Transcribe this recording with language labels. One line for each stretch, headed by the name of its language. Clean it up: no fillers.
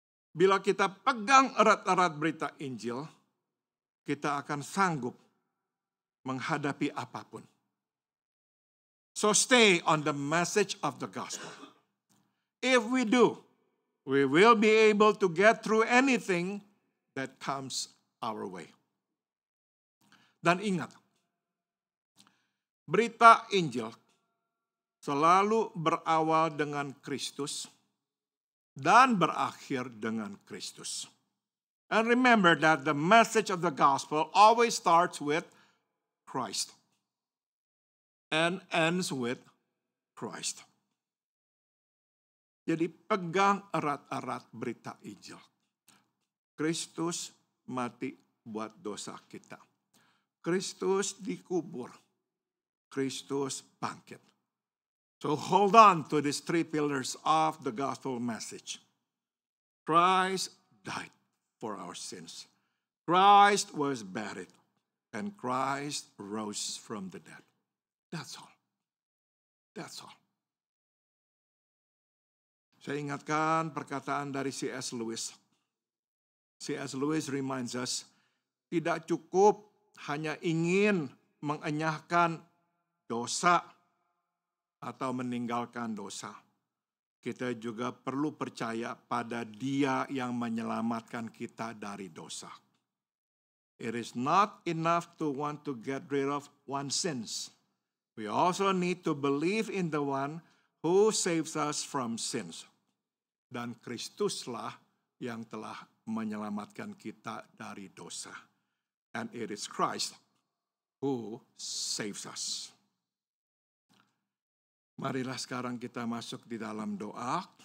Indonesian: Bila kita pegang erat-erat berita Injil, kita akan sanggup menghadapi apapun.
English: So stay on the message of the gospel. If we do, we will be able to get through anything that comes our way.
Indonesian: Dan ingat, berita Injil selalu berawal dengan Kristus dan berakhir dengan Kristus.
English: And remember that the message of the gospel always starts with Christ and ends with Christ.
Indonesian: Jadi pegang erat-erat berita Injil. Kristus mati buat dosa kita. Kristus dikubur. Kristus bangkit.
English: So hold on to these three pillars of the gospel message. Christ died for our sins. Christ was buried. And Christ rose from the dead. That's all. That's all.
Indonesian: Saya ingatkan perkataan dari C.S. Lewis. C.S. Lewis
English: reminds us,
Indonesian: tidak cukup hanya ingin mengenyahkan dosa atau meninggalkan dosa. Kita juga perlu percaya pada Dia yang menyelamatkan kita dari dosa.
English: It is not enough to want to get rid of one's sins. We also need to believe in the one who saves us from sins.
Indonesian: Dan Kristuslah yang telah menyelamatkan kita dari dosa.
English: And it is Christ who saves us.
Indonesian: Marilah sekarang kita masuk di dalam doa.